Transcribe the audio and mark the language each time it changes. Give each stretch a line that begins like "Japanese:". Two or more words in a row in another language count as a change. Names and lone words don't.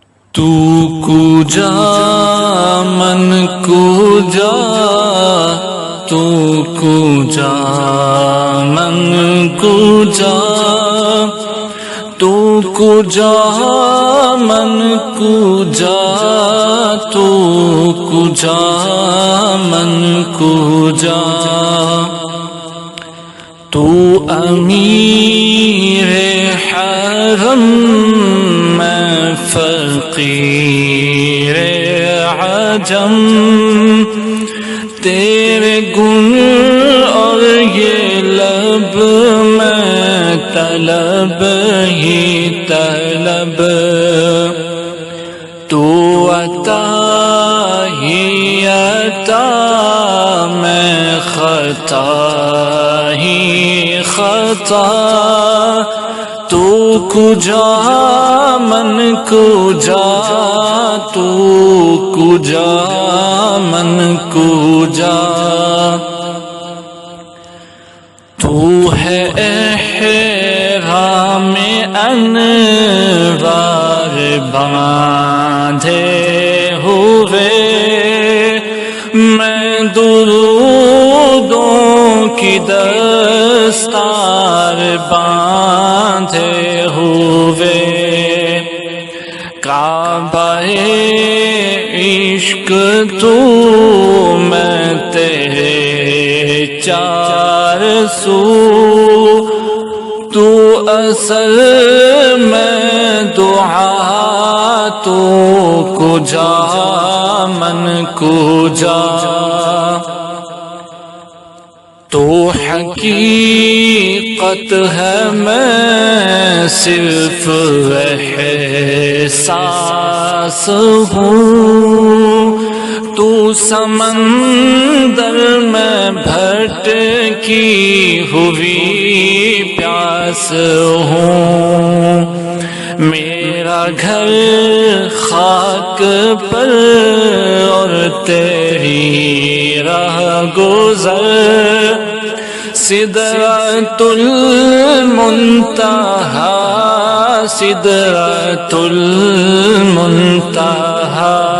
Persian: تو کجا من کجا، تو کجا من کجا، تو کجا من کجا، تو کجا من کجا،
Urdu: تو امیر حرم میں فقیر عجم، تیرے گن اور یہ لب میں طلب ہی طلب، تو عطا ہی عطا میں خطا ہی خطا،
Persian: تو کجا من کجا، تو کجا من کجا،
Urdu: تو ہے احرام انوار باندھے ہوئے، میں درودوں کی دستار باندھے ہوئے، کعبہ عشق تو میں تیرے چار سو، تو اصل میں دعا،
Persian: تو کجا من کجا،
Urdu: تو حقیقت ہے میں صرف احساس ہوں، تو سمندر میں بھٹکی ہوئی پیاس ہوں، میرا گھر خاک پر اور تیری راہ گزر، سدرۃ المنتہا، سدرۃ المنتہا،